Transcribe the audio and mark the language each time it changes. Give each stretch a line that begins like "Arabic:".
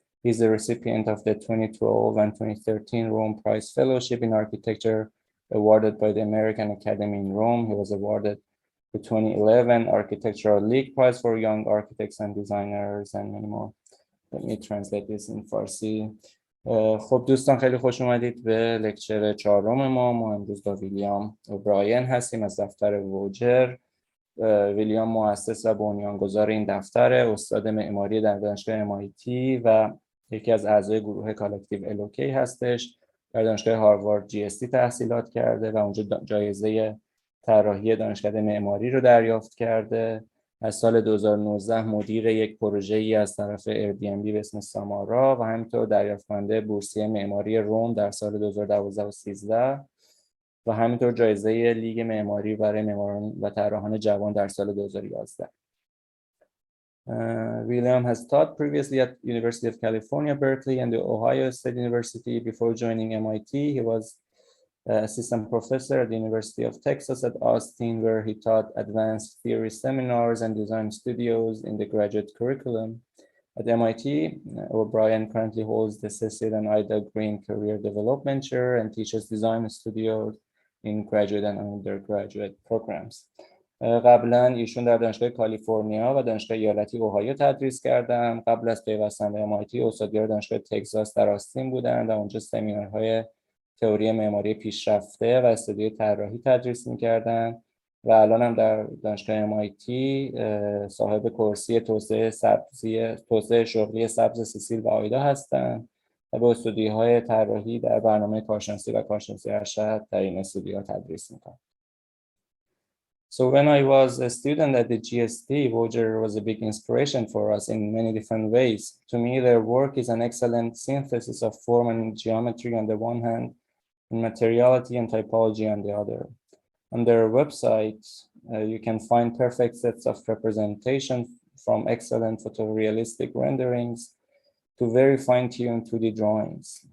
English: He's the recipient of the 2012 and 2013 Rome Prize Fellowship in Architecture awarded by the American Academy in Rome. He was awarded the 2011 Architectural League Prize for Young Architects and Designers and many more. Let me translate this in Farsi.
Persian: خب دوستان خیلی خوش اومدید به لکچر چهارم ما امروز با ویلیام اوبراین هستیم از دفتر ووجر. ویلیام مؤسس و بنیانگذار این دفتر، استاد معماری در دانشگاه MIT و یکی از اعضای گروه کالکتیو LOK هستش. در دانشگاه هاروارد GSD تحصیلات کرده و اونجا جایزه طراحی دانشکده معماری رو دریافت کرده. از سال 2019 مدیر یک پروژه‌ای از طرف Airbnb به اسم سامارا و همینطور دریافت کننده بورسیه معماری روم در سال 2012 و 13 و همینطور جایزه لیگ معماری برای معماران و طراحان جوان در سال 2011.
English: William has taught previously at University of California, Berkeley, and the Ohio State University. Before joining MIT, he was assistant professor at the University of Texas at Austin, where he taught advanced theory seminars and design studios in the graduate curriculum. At MIT, O'Brien currently holds the Cecil and Ida Green Career Development Chair and teaches design studios in graduate and undergraduate programs.
Persian: قبلا ایشون در دانشگاه کالیفرنیا و دانشگاه ایالتی اوهایو تدریس کردن. قبل از پیوستن به MIT استادیار دانشگاه تگزاس در آستین بودند و اونجا سمینارهای تئوری معماری پیشرفته و استودیوی طراحی تدریس می‌کردند و الان هم در دانشگاه MIT صاحب کرسی توسعه شغلی سبز سیسیل و آیدا هستند و به استودیوهای طراحی در برنامه کارشناسی و کارشناسی ارشد در این استودیوها تدریس می‌کنند.
English: So when I was a student at the GSD, Woger was a big inspiration for us in many different ways. To me, their work is an excellent synthesis of form and geometry on the one hand, and materiality and typology on the other. On their website, you can find perfect sets of representation from excellent photorealistic renderings to very fine-tuned 2D drawings.